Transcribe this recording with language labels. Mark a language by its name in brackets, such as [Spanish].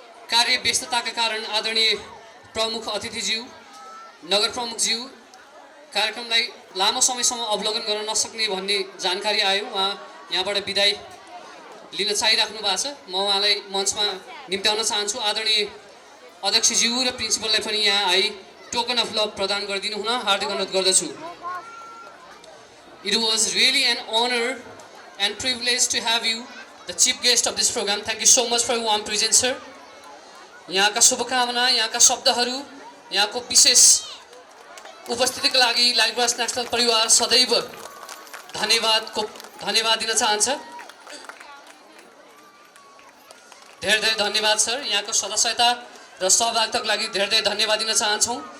[Nepali] कार्य व्यस्तताका कारण आदरणीय प्रमुख अतिथिज्यू, नगर प्रमुखज्यू कार्यक्रमलाई लामो समयसम्म अवलोकन गर्न नसक्ने भन्ने जानकारी आयो। उहाँ यहाँबाट बिदाई लिन चाहिराख्नु भएको छ। म उहाँलाई मञ्चमा निम्त्याउन चाहन्छु। आदरणीय अध्यक्षज्यू र प्रिन्सिपललाई पनि यहाँ आई [English] token of love [Nepali] प्रदान गरिदिनु हुन हार्दिक अनुरोध गर्दछु। [English] It was really an honor and privilege to have you, the chief guest of this program. Thank you so much for your warm presence, sir. [Nepali] यहाँका शुभकामना, यहाँका शब्दहरू, यहाँको विशेष उपस्थितिका लागि लाइब्रेरी नेसनल परिवार सदैव धन्यवाद दिन चाहन्छ। धेरै धेरै धन्यवाद सर। यहाँको सदस्यता र सहभागिताको लागि धेरै धेरै धन्यवाद दिन चाहन्छौँ।